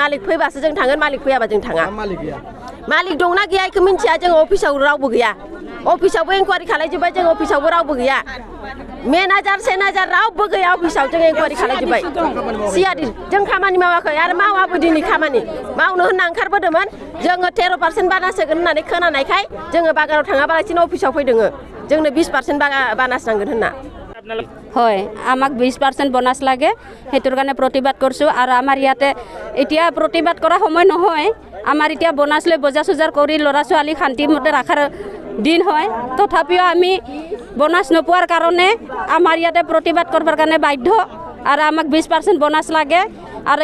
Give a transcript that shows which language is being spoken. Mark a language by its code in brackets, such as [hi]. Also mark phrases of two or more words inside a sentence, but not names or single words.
[brx] मालिक फैबासो जों थांगोन मालिक फैयाबा जों थाङा मालिक दंना गैया बेखौ मिन्थिया जों अफिसाव रावबो गैया अफिसावबो इनकुवारि खालायजोब्बाय जों अफिसावबो रावबो गैया मेनेजार सेनेजार रावबो गैया अफिसाव जों इनकुवारि खालायजोब्बाय सिआरडि जों खामानि मावाखै आरो मावाबो दिनै खामानि मावनो होनना ओंखारबोदोंमोन जोङो 13% बानास होगोन होननानै खोनानायखाय जोङो बागानाव थाङाबालासिनो अफिसाव फैदों जोंनो 20% बानास नांगोन होनना [as] হয় আমাক 20% বোনাছ লাগে হেতুৰ কাৰণে প্ৰতিবাদ কৰিছো আৰু আমাৰ ইয়াতে এতিয়া প্ৰতিবাদ কৰা সময় নহয় আমাৰ এতিয়া বোনাছ লৈ বজাৰ চজাৰ কৰি ল'ৰা ছোৱালী শান্তিমতে ৰাখাৰ দিন হয় তথাপিও আমি বোনাছ নোপোৱাৰ কাৰণে আমাৰ ইয়াতে প্ৰতিবাদ কৰিবৰ কাৰণে বাধ্য আৰু আমাক 20% বোনাছ লাগে আৰু